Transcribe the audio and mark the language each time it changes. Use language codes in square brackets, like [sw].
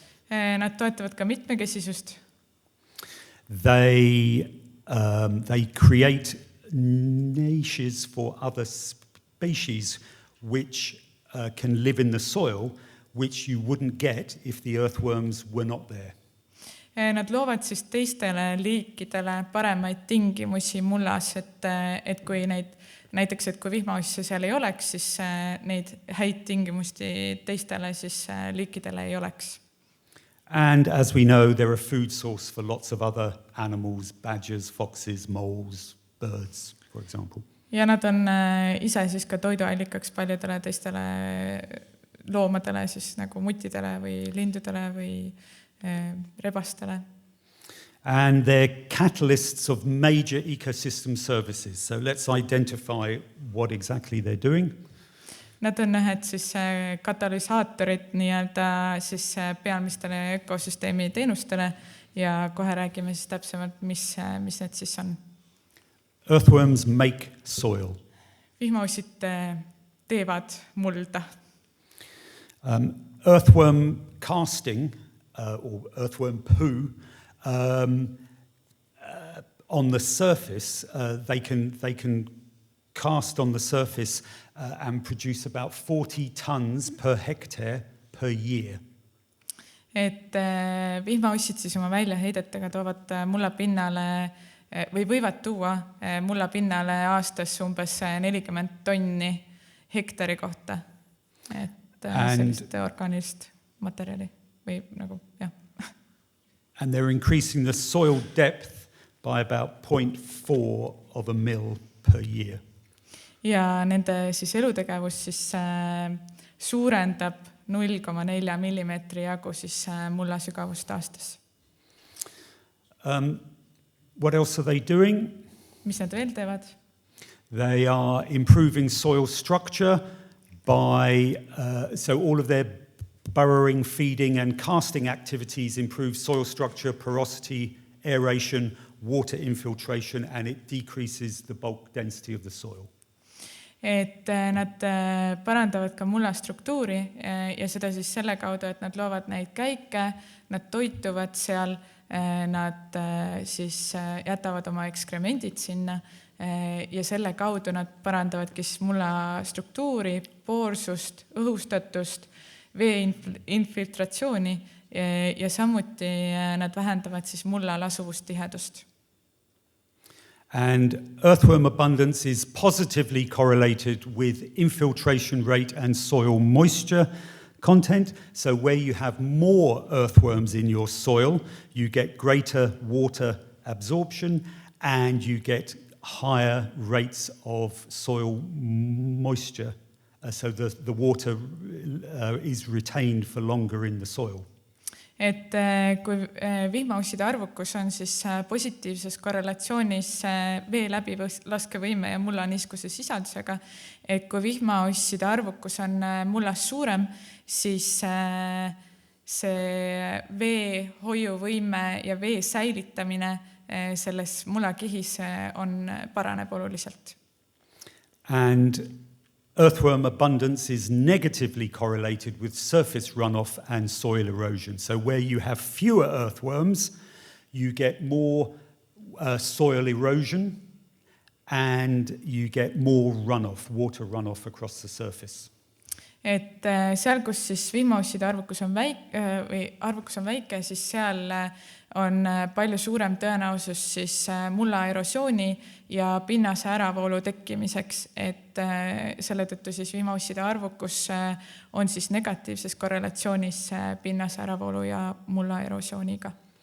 [et] Nad toetavad ka mitmekesisust. [en] They create niches for other species which can live in the soil, which you wouldn't get if the earthworms were not there. [et] Nad loovad siis teistele liikidele paremaid tingimusi mullas, et kui näiteks, et kui vihmausse seal ei oleks, siis neid häid tingimusti teistele siis liikidele ei oleks. [en] And as we know, they're a food source for lots of other animals, badgers, foxes, moles, birds, for example. [et] Ja nad on ise siis ka toiduallikaks paljudele teistele loomadele, siis nagu muttidele või lindudele või rebastele. [en] And they're catalysts of major ecosystem services. So let's identify what exactly they're doing. [et] Nad on ühed siis katalüsaatorid nii-öelda siis pealmistele ökosüsteemi teenustele ja kohe räägime siis täpsemalt, mis need siis on. [en] Earthworms make soil. [et] Vihmaussid teevad mulda. [en] Earthworm casting or earthworm poo on the surface, they can cast on the surface and produce about 40 tons per hectare per year. [et] Et vihmaussid siis oma väljaheidetega toovad mulla pinnale või võivad tuua mulla pinnale aastas umbes 40 tonni hektari kohta. Et sellist orgaanilist materjali või nagu, jah. [en] And they're increasing the soil depth by about 0.4 of a mil per year. [et] Ja nende siis elutegevus siis suurendab 0,4 millimeetri jagu siis mulla sügavust aastas. [en] What else are they doing? [et] Mis nad veel teevad? [en] They are improving soil structure by, so all of their burrowing, feeding and casting activities improve soil structure, porosity, aeration, water infiltration, and it decreases the bulk density of the soil. [et] Et nad parandavad ka mulla struktuuri ja seda siis selle kaudu, et nad loovad neid käike, nad toituvad seal, nad siis jätavad oma ekskremendid sinna ja selle kaudu nad parandavadki mulla struktuuri, poorsust, õhustatust, vee infiltratsiooni ja samuti nad vähendavad siis mulla lasuvustihedust. [en] And earthworm abundance is positively correlated with infiltration rate and soil moisture content. So where you have more earthworms in your soil, you get greater water absorption and you get higher rates of soil moisture. So the water is retained for longer in the soil. [et] et kui vihmausside arvukus on siis positiivses korrelatsioonis vee läbilaskevõime ja mullaniiskuse sisaldusega, et kui vihmausside arvukus on mullas suurem, siis see vee hoiuvõime ja vee säilitamine selles mullakihis paraneb oluliselt. [en] And earthworm abundance is negatively correlated with surface runoff and soil erosion. So where you have fewer earthworms, you get more soil erosion and you get more runoff, water runoff across the surface. [et] Et seal, kus siis vihmausside arvukus on väike, siis seal on palju suurem tõenäosus siis mulla erosiooni ja pinnase äravoolu tekkimiseks, et selle tõttu siis vihmausside arvukus on siis negatiivses korrelatsioonis pinnase äravoolu ja mulla erosiooniga.